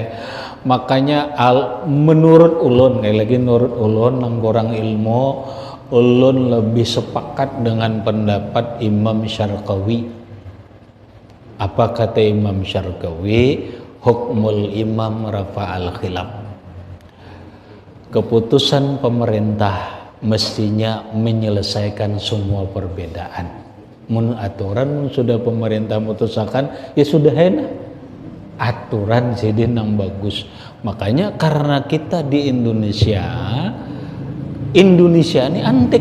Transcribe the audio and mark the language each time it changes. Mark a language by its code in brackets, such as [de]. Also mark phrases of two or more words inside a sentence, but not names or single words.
[bjn] Makanya menurut ulun, kayak lagi menurut ulun nang kurang ilmu, ulun lebih sepakat dengan pendapat Imam Syarqawi. [id] Apa kata Imam Syarqawi? [ar] حكم الإمام رفع الخلاف. [id] Keputusan pemerintah mestinya menyelesaikan semua perbedaan. [bjn] Aturan sudah pemerintah mutusakan, ya sudah enak. Aturan jadi nang bagus. [id] Makanya karena kita di Indonesia ini antik.